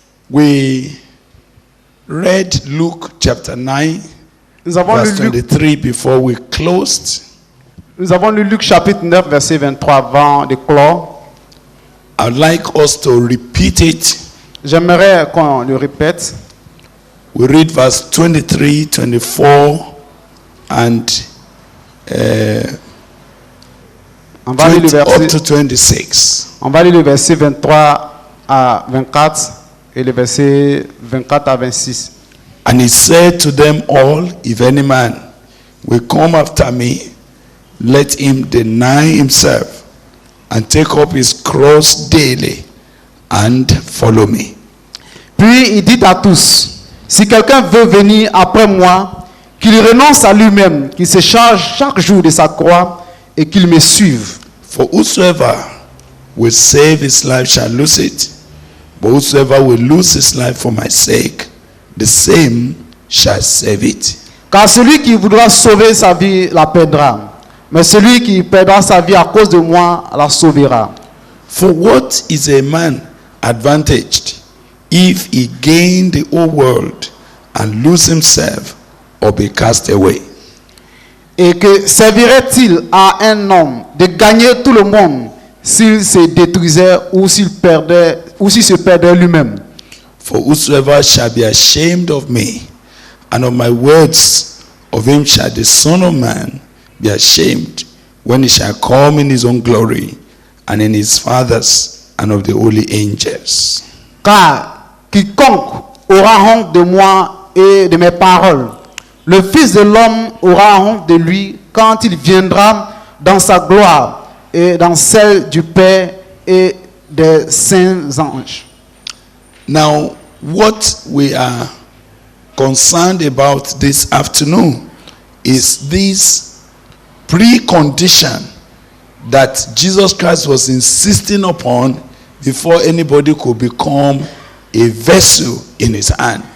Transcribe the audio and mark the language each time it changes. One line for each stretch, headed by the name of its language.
English: We read Luke chapter 9, verse 23 before we closed.
French: Nous avons lu Luc chapitre 9, verset 23 avant de clore.
English: I'd like us to repeat it.
French: J'aimerais qu'on le répète.
English: We read verse 23, 24, and
French: On va lire le
English: up
French: verset,
English: to 26.
French: on va lire le verset 23 à 24 et le verset 24 à 26.
English: And he said to them all, if any man will come after me, let him deny himself and take up his cross daily and follow me.
French: Puis il dit à tous, si quelqu'un veut venir après moi, qu'il renonce à lui-même, qu'il se charge chaque jour de sa croix et qu'il me suive.
English: For whosoever will save his life shall lose it, but whosoever will lose his life for my sake, the same shall save it.
French: Car celui qui voudra sauver sa vie la perdra, mais celui qui perdra sa vie à cause de moi la sauvera.
English: For what is a man advantaged if he gain the whole world and lose himself or be cast away?
French: Et que servirait-il à un homme de gagner tout le monde s'il se détruisait ou s'il se perdait lui-même?
English: For whosoever shall be ashamed of me and of my words, of him shall the Son of Man be ashamed when he shall come in his own glory and in his Father's and of the holy angels.
French: Car quiconque aura honte de moi et de mes paroles, le Fils de l'homme aura honte de lui quand il viendra dans sa gloire et dans celle du Père et des saints anges.
English: Now, what we are concerned about this afternoon is this precondition that Jesus Christ was insisting upon before anybody could become a vessel in his hand.